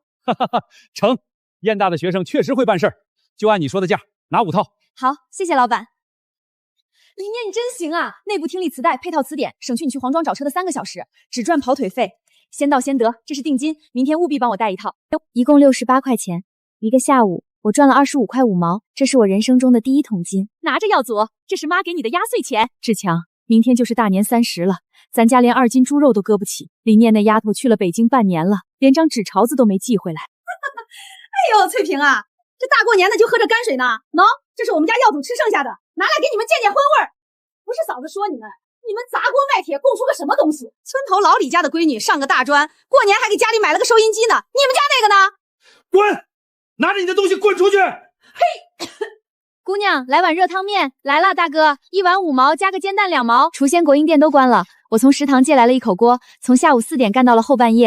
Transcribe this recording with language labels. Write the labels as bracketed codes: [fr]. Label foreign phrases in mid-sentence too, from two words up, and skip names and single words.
[zh] 哈哈哈，成，燕大的學生確實會辦事兒，就按你說的價，拿5套。好，謝謝老闆。林念你真行啊，內部聽力磁帶，配套詞典，省去你去黃莊找車的3個小時，只賺跑腿費，先到先得，這是定金，明天務必幫我帶一套。一共68塊錢，一個下午我賺了25塊5毛，這是我人生中的第1桶金。拿着耀祖，這是媽給你的壓歲錢。志強，明天就是大年30了，咱家連2斤豬肉都割不起。林念那丫頭去了北京半年了，連張紙鈔子都沒寄回來。哎呦，翠萍啊，這大過年的就喝着泔水呢。喏，這是我們家耀祖吃剩下的，拿來給你們見見葷味兒。不是嫂子說你們砸鍋賣鐵供出個什麼東西？村頭老李家的閨女上個大專，過年還給家裡買了個收音機呢。你們家那個呢？滾！拿着你的東西滾出去！嘿，姑娘，來碗熱湯麵。來了，大哥，1碗5毛，加個煎蛋2毛。廚仙國營店都關了，我從食堂借來了一口鍋，從下午4點幹到了後半夜。